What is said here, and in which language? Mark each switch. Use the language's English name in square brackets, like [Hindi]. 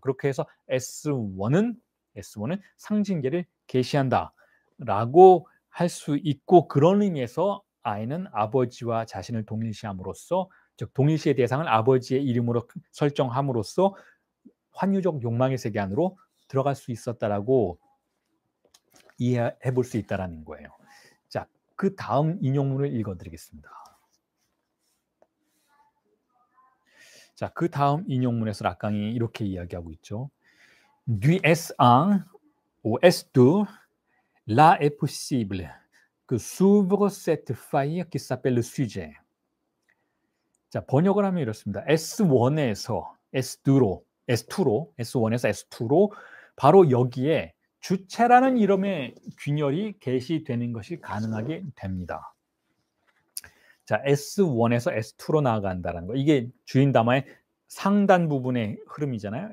[Korean] 그렇게 해서 S1은 상징계를 계시한다라고 할 수 있고 그런 의미에서 아이는 아버지와 자신을 동일시함으로써 즉 동일시의 대상을 아버지의 이름으로 설정함으로써 환유적 욕망의 세계 안으로 들어갈 수 있었다라고 이해해 볼 수 있다라는 거예요. 자, 그 다음 인용문을 읽어드리겠습니다. 자, 그 다음 인용문에서 락강이 이렇게 이야기하고 있죠. [French] Du S1 au S2, là est possible que s'ouvre cette faille qui s'appelle le sujet. [Korean] 자, 번역을 하면 이렇습니다. S1에서 S2로, S1에서 S2로 바로 여기에 주체라는 이름의 균열이 계시되는 것이 가능하게 됩니다. 자, S1에서 S2로 나아간다는 거. 이게 주인 담화의 상단 부분의 흐름이잖아요.